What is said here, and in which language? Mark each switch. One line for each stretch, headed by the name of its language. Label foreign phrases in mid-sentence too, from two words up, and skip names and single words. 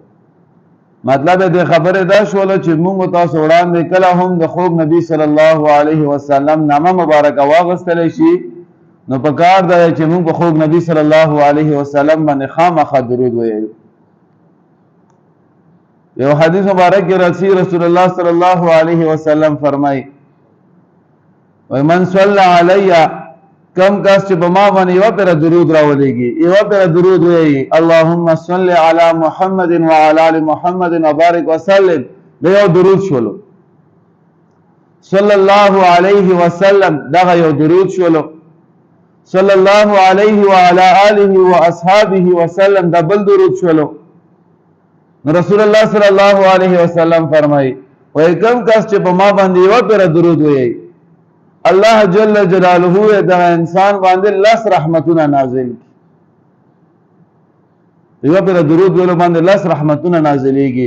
Pashto: مطلب د خبره دا شوله چې موږ تاسو وړاندې کله هم د خوږ نبی
Arabic: صلی الله علیه وسلم
Pashto: نامه مبارکه واغستلی شي نو په کار دی چې موږ په خوږ نبی
Arabic: صلی الله علیه وسلم
Pashto: باندې خامخا درود ویو. یو حدیث مبارک کې راځي رسول الله
Arabic: صلی الله علیه وسلم
Pashto: فرمای
Arabic: ومن صلى علی
Pashto: کم کس چې په ما باندې یو پر درود راولېږي یو پر درود وایي
Arabic: اللهم صل علی محمد وعلى ال محمد وبارك وسلم
Pashto: دا یو درود شولو
Arabic: صلی الله علیه وسلم
Pashto: دا یو درود شولو
Arabic: صلی الله علیه وعلى آله واصحابه وسلم
Pashto: دا بل درود شولو. رسول الله
Arabic: صلی الله علیه وسلم
Pashto: فرمایي وای کم کس چې په ما باندې یو پر درود وایي
Arabic: الله جل جلاله
Pashto: دا انسان باندې لس رحمتونه نازل کی یو پر درود ولو باندې لس رحمتونه نازلېږي.